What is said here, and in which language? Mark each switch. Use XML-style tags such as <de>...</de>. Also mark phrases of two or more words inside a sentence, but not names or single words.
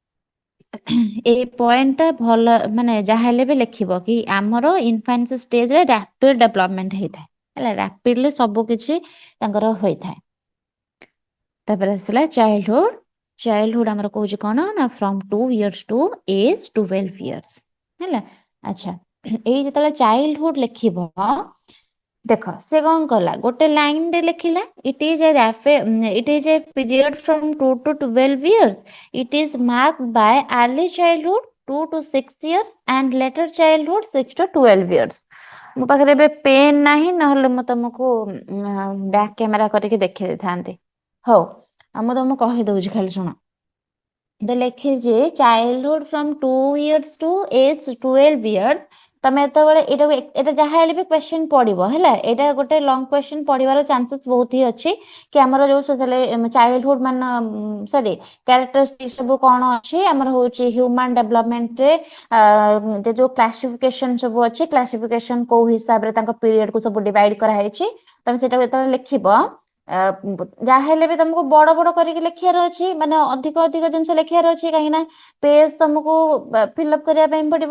<or>ଏଇ ପଏଣ୍ଟଟା ଭଲ, ମାନେ ଯାହା ହେଲେ ବି ଲେଖିବ କି ଆମର</or> <en>infancy stagere rapid development</en> <or>ହେଇଥାଏ। ହେଲା, ରାପିଡଲି ସବୁ କିଛି ତାଙ୍କର ହୋଇଥାଏ। ତାପରେ ଆସିଲା ଚାଇଲ୍ଡହୁଡ। ଚାଇଲ୍ଡହୁଡ ଆମର କହୁଛି କଣ ନା</or> <en>from 2 years to age 12 years.</en> <or>ହେଲା, ଆଚ୍ଛା, ଏଇ ଯେତେବେଳେ ଚାଇଲ୍ଡହୁଡ ଲେଖିବ ଦେଖ ସେ କଣ କଲା, ଗୋଟେ ଲାଇନରେ ଲେଖିଲା</or> <en>it is a period from 2 to 12 years. It is marked by early childhood 2 to 6 years and later childhood 6 to 12 years।</en> <or>ମୋ ପାଖରେ ଏବେ ପେନ୍ ନାହିଁ, ନହେଲେ ମୁଁ ତମକୁ</or> <en>back camera</en> <or>କରିକି ଦେଖେଇ ଦେଇଥାନ୍ତି। ହଉ, ଆଉ ମୁଁ ତମକୁ କହିଦଉଛି ଖାଲି ଶୁଣ। ତ ଲେଖିଛି ଚାଇଲ୍ଡହୁଡ</or> <en>from 2 years to age 12 years.</en> <or>ତମେ ଯେତେବେଳେ ଏଇଟା ଯାହା ହେଲେ ବି କ୍ୱେଶ୍ଚନ ପଡିବ। ହେଲା, ଏଇଟା ଗୋଟେ</or> <en>long question</en> <or>ପଡିବାର ଚାନ୍ସେସ୍ ବହୁତ ହି ଅଛି କି ଆମର ଯୋଉ ଚାଇଲ୍ଡହୁଡ</or> <en>sorry characteristic</en> <or>ସବୁ କଣ ଅଛି ଆମର ହଉଛି</or> <en>human developmentre</en> <or>ଯୋଉ କ୍ଲାସିଫିକେସନ ସବୁ ଅଛି, କ୍ଲାସିଫିକେସନ କୋଉ ହିସାବରେ ତାଙ୍କ ପିରିୟଡକୁ ସବୁ ଡିଭାଇଡ କରାହେଇଛି, ତମେ ସେଟା ଯେତେବେଳେ ଲେଖିବ ଯାହା ହେଲେ ବି ତମକୁ ବଡ ବଡ କରିକି ଲେଖିବାର ଅଛି, ମାନେ ଅଧିକ ଅଧିକ ଜିନିଷ ଲେଖିବାର ଅଛି, କାହିଁକି ନା ପେଜ ତମକୁ ଫିଲଅପ କରିବା ପାଇଁ ପଡିବ।</or>